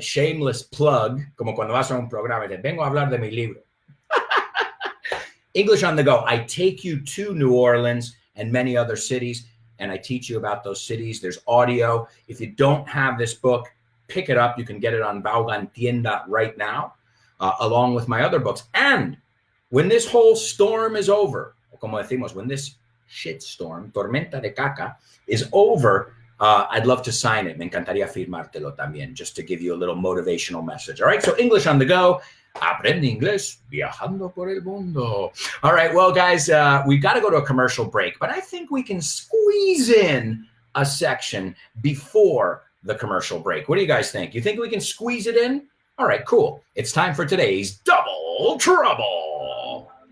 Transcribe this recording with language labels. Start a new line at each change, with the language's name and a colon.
Spanish: Shameless plug, como cuando vas a un programa y te vengo a hablar de mi libro.
English: English on the Go. I take you to New Orleans and many other cities, and I teach you about those cities. There's audio. If you don't have this book, pick it up. You can get it on Vaughan Tienda right now, along with my other books. And when this whole storm is over,
Spanish: como decimos,
English: when this shitstorm,
Spanish: tormenta de caca,
English: is over, I'd love to sign it.
Spanish: Me encantaría firmártelo también,
English: just to give you a little motivational message. All right, so English on the go.
Spanish: Aprende inglés viajando por el mundo.
English: All right, well, guys, we've got to go to a commercial break, but I think we can squeeze in a section before the commercial break. What do you guys think? You think we can squeeze it in? All right, cool. It's time for today's Double Trouble.